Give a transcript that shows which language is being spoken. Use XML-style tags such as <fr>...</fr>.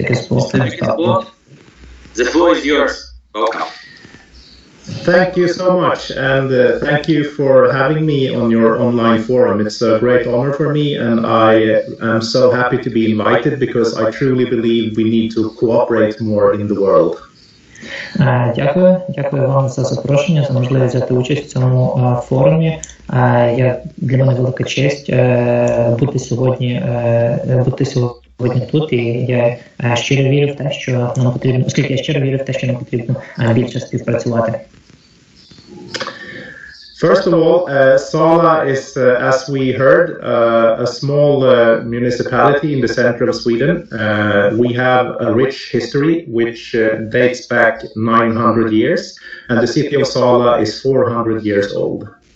<en>Wigelsbo, the floor is yours. Welcome. Thank you so much, and thank you for having me on your online forum. It's a great honor for me, and I am so happy to be invited because I truly believe we need to cooperate more in the world.</en> <uk>Дякую вам за запрошення, за можливість взяти участь в цьому форумі. Для мене велика честь бути сьогодні тут, і я щиро вірю в те, що нам потрібно, оскільки я щиро вірю в те, що нам потрібно більше співпрацювати.</uk> <en>First of all, Sala is, as we heard, a small municipality in the center of Sweden. We have a rich history which dates back 900 years, and the city of Sala is 400 years old.</en>